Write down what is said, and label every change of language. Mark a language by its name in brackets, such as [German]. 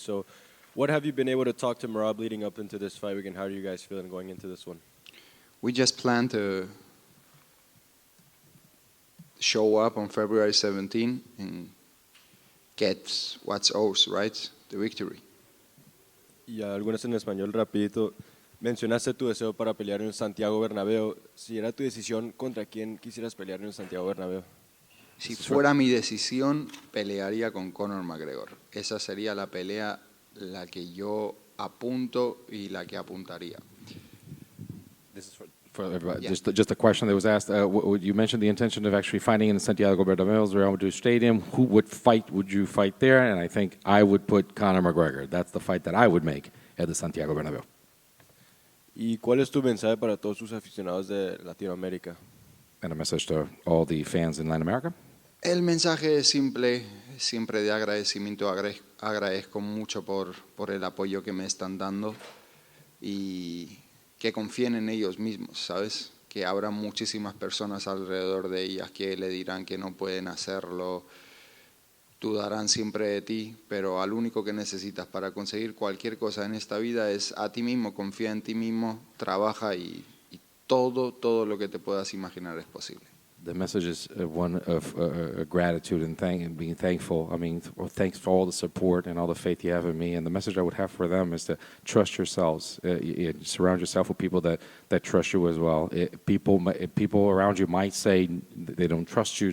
[English] So what have you been able to talk to Merab leading up into this fight week, and how are you guys feeling going into this one? We just plan to show up on February 17 and get what's ours, right? The victory. [Spanish] Y algunas en español rapidito. Mencionaste tu deseo para pelear en Santiago Bernabéu. Si era tu decisión, ¿contra quién quisieras pelear en Santiago Bernabéu? Si fuera mi decisión, pelearía con Conor McGregor. Esa sería la pelea la que yo apunto y la que apuntaría. [English] This is for everybody. Yeah. Just a question that was asked. You mentioned the intention of actually fighting in the Santiago Bernabéu, Real Madrid Stadium. Who would you fight there? And I think I would put Conor McGregor. That's the fight that I would make at the Santiago Bernabéu. [Spanish] ¿Y cuál es tu mensaje para todos tus aficionados de Latinoamérica? [English] And a message to all the fans in Latin America. [Spanish] El mensaje es simple, siempre de agradecimiento. Agradezco mucho por el apoyo que me están dando y que confíen en ellos mismos, ¿sabes? Que habrá muchísimas personas alrededor de ellas que le dirán que no pueden hacerlo, dudarán siempre de ti, pero al único que necesitas para conseguir cualquier cosa en esta vida es a ti mismo. Confía en ti mismo, trabaja y todo lo que te puedas imaginar es posible. [English] The message is one of gratitude and being thankful. I mean, thanks for all the support and all the faith you have in me. And the message I would have for them is to trust yourselves. Surround yourself with people that trust you as well. People around you might say they don't trust you.